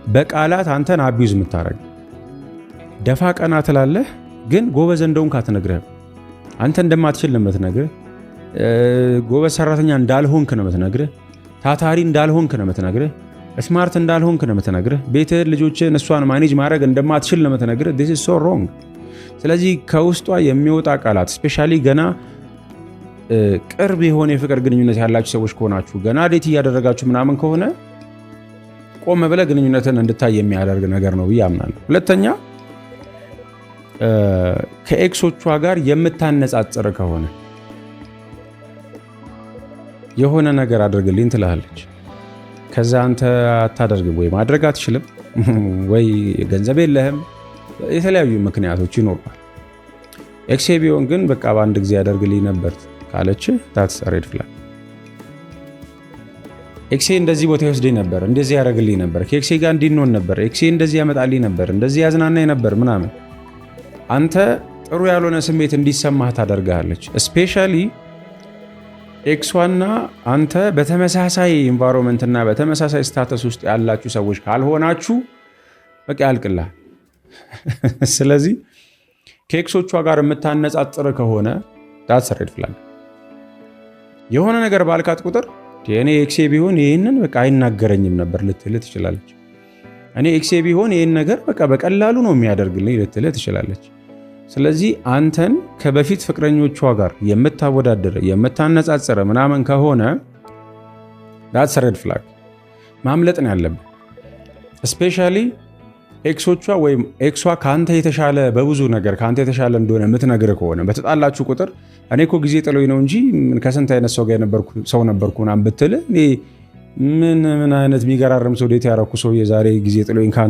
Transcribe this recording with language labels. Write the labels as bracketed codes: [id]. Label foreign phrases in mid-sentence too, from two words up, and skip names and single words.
[am] በቃላት አንተን አቢዩዝ የምታረግ ደፋ ቀና ትላለህ፣ ግን ጎበዝ እንደሆንክ አትነግርህም። አንተ እንደማትችል ነው የምትነግርህ። ጎበዝ ሰራተኛ እንዳልሆንክ ነው የምትነግርህ። ታታሪ እንዳልሆንክ ነው የምትነግርህ። ስማርት እንዳልሆንክ ነው የምትነግርህ። ቤትህን፣ ልጆችህን፣ እሷን ማኔጅ ማድረግ እንደማትችል ነው የምትነግርህ። [en] this is so wrong። [am] ስለዚህ ከውስጧ የሚወጣ ቃላት ስፔሻሊ ገና ቅርብ የሆነ የፍቅር ግንኙነት ያላችሁ ሰዎች ከሆናችሁ ገና ዴት እያደረጋችሁ ምናምን ከሆነ ቆም ብለህ ግንኙነትን እንድታይ የሚያደርግ ነገር ነው ብዬ አምናለሁ። ሁለተኛ ከኤክሶቿ ጋር የምታነጻጽር ከሆነ የሆነ ነገር አድርግልኝ ትላለች። ከዛ አንተ አታደርግም ወይ ማድረግ አትችልም ወይ ገንዘብ የለህም፣ የተለያዩ ምክንያቶች ይኖራል። ኤክሴ ቢሆን ግን በቃ በአንድ ጊዜ ያደርግልኝ ነበር ካለች [en] that's a red flag። [am] ኤክሴ እንደዚህ ቦታ ይወስደኝ ነበር፣ እንደዚህ ያደርግልኝ ነበር፣ ከኤክሴ ጋር እንዲንሆን ነበር፣ ኤክሴ እንደዚህ ያመጣልኝ ነበር፣ እንደዚህ ያዝናናኝ ነበር ምናምን፣ አንተ ጥሩ ያልሆነ ስሜት እንዲሰማህ ታደርጋለች። ስፔሻሊ ኤክሷና አንተ በተመሳሳይ ኢንቫይሮንመንት እና በተመሳሳይ ስታተስ ውስጥ ያላችሁ ሰዎች ካልሆናችሁ በቃ ያልቅልሃል። ስለዚህ ከኤክሶቿ ጋር የምታነጻጽር ከሆነ [en] that's a red flag። [am] የሆነ ነገር ባልካት ቁጥር እኔ ኤክሴ ቢሆን ይህንን በቃ አይናገረኝም ነበር ልትል ትችላለች። እኔ ኤክሴ ቢሆን ይህን ነገር በቃ በቀላሉ ነው የሚያደርግልኝ ልትል ትችላለች። ስለዚህ አንተን ከበፊት ፍቅረኞቿ ጋር የምታወዳደር የምታነጻጽር ምናምን ከሆነ [en] that's a red flag። [am] ማምለጥ ነው ያለብህ። ስፔሻሊ ኤክሶቿ ወይም ኤክሷ ከአንተ የተሻለ በብዙ ነገር ከአንተ የተሻለ እንደሆነ የምትነግርህ ከሆነ በተጣላችሁ ቁጥር እኔ እኮ ጊዜ ጥሎኝ ነው እንጂ ከስንት አይነት ሰው ጋር ሰው ነበርኩ ምናምን ብትል ምን አይነት የሚገራርም ሰው ዴት ያረኩ ሰው የዛሬ ጊዜ ጥሎኝ ከአንተ